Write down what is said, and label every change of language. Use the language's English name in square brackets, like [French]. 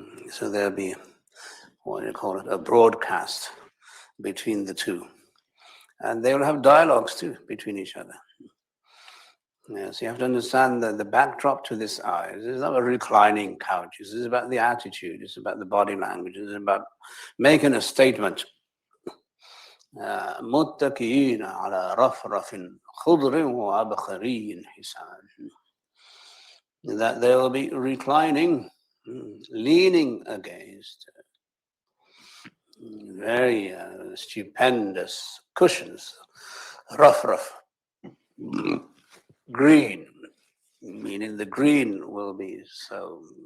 [English] So there'll be, what do you call it, a broadcast between the two. And they will have dialogues too between each other. Yes, you have to understand that the backdrop to this ayah is not a reclining couch. This is about the attitude. It's about the body language. It's about making a statement. [Arabic] متكئين على رفرف خضر وعبقري حسان. [English] That they will be reclining, leaning against very stupendous cushions, rough, green, meaning the green will be so